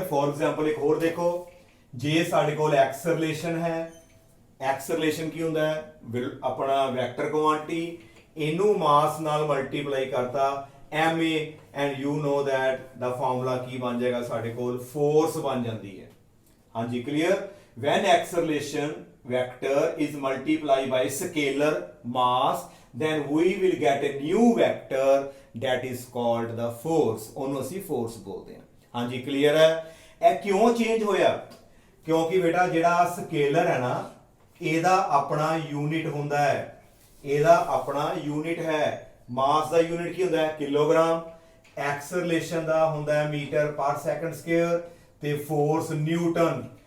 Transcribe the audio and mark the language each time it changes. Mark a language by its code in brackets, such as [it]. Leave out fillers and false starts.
[pa] For example ਇੱਕ ਹੋਰ ਦੇਖੋ, ਜੇ ਸਾਡੇ ਕੋਲ ਐਕਸਲਰੇਸ਼ਨ ਹੈ, ਐਕਸਲਰੇਸ਼ਨ ਕੀ ਹੁੰਦਾ ਹੈ? ਆਪਣਾ ਵੈਕਟਰ ਕੁਆਂਟੀਟੀ, ਇਹਨੂੰ ਮਾਸ ਨਾਲ ਮਲਟੀਪਲਾਈ ਕਰਤਾ ma, [en] and you know that [pa] ਦਾ formula ਕੀ ਬਣ ਜਾਏਗਾ ਸਾਡੇ ਕੋਲ? ਫੋਰਸ ਬਣ ਜਾਂਦੀ ਹੈ। ਹਾਂਜੀ clear. [en] When acceleration vector is multiplied by scalar mass, then we will get a new vector that is called the force। [pa] ਉਹਨੂੰ ਅਸੀਂ force ਬੋਲਦੇ ਹਾਂ। ਹਾਂਜੀ ਕਲੀਅਰ ਹੈ। ਇਹ ਕਿਉਂ ਚੇਂਜ ਹੋਇਆ? ਕਿਉਂਕਿ ਬੇਟਾ ਜਿਹੜਾ ਸਕੇਲਰ ਹੈ ਨਾ, ਇਹਦਾ ਆਪਣਾ ਯੂਨਿਟ ਹੁੰਦਾ ਹੈ, ਇਹਦਾ ਆਪਣਾ ਯੂਨਿਟ ਹੈ। ਮਾਸ ਦਾ ਯੂਨਿਟ ਕੀ ਹੁੰਦਾ ਹੈ? ਕਿਲੋਗ੍ਰਾਮ। ਐਕਸਲਰੇਸ਼ਨ ਦਾ ਹੁੰਦਾ ਹੈ ਮੀਟਰ ਪਰ ਸੈਕੰਡ ਸਕੁਅਰ, ਤੇ ਫੋਰਸ ਨਿਊਟਨ।